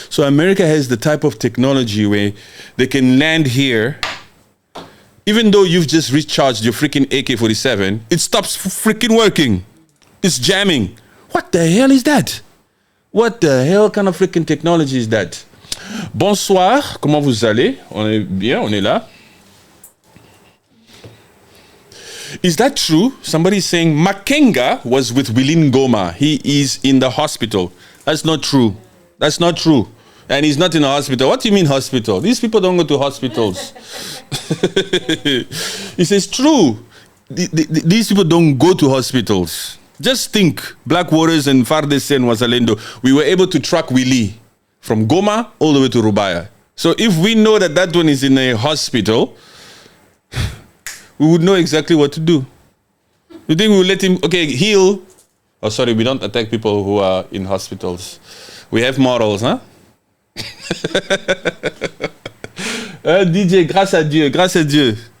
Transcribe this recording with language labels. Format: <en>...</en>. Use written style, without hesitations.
<en>So America has the type of technology where they can land here. Even though you've just recharged your freaking AK-47, it stops freaking working. It's jamming. What the hell is that? What the hell kind of freaking technology is that?</en> <fr>Bonsoir, comment vous allez? On est bien, on est là.</fr> <en>Is that true? Somebody's saying Makenga was with Willy Ngoma. He is in the hospital. That's not true. That's not true. And he's not in a hospital. What do you mean hospital? These people don't go to hospitals. He says, true. These people don't go to hospitals. Just think, Black Waters and Fardese and Wazalendo, we were able to track Willy from Goma all the way to Rubaya. So if we know that that one is in a hospital, we would know exactly what to do. You think we will let him, okay, heal? Oh, sorry, we don't attack people who are in hospitals. We have morals, huh?</en> <fr>DJ, grâce à Dieu, grâce à Dieu.</fr>